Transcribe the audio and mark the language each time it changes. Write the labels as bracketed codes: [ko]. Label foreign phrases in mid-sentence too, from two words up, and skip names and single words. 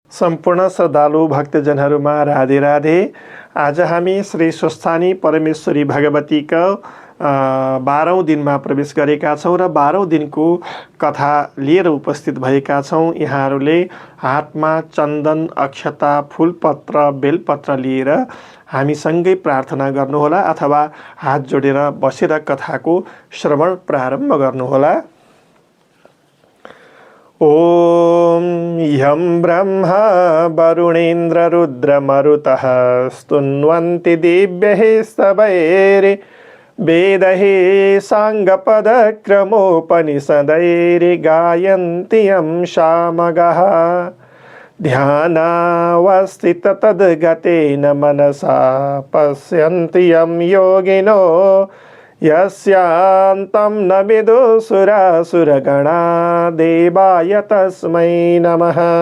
[ne] सम्पूर्ण श्रद्धालु भक्तजनहरूमा राधे राधे। आज हामी श्री स्वस्थानी परमेश्वरी भगवतीका 12औं दिनमा प्रवेश गरेका छौँ र 12औं दिनको कथा लिएर उपस्थित भएका छौँ। यहाँहरूले हातमा चन्दन, अक्षता, फुलपत्र, बेलपत्र लिएर हामीसँगै प्रार्थना गर्नुहोला अथवा हात जोडेर बसेर कथाको श्रवण प्रारम्भ गर्नुहोला। [sa] ओम यं ब्रह्मा वरुणेन्द्र रुद्रमरुतः स्तुन्वन्ति दिव्यैः स्तवैर् वेदैः साङ्गपदक्रमोपनिषदैर्गायन्ति यं सामगाः ध्यानावस्थित तद्गतेन मनसा पश्यन्ति यं योगिनो यस्यान्तं न विदुसुरासुरगणा देवाय तस्मै नमः।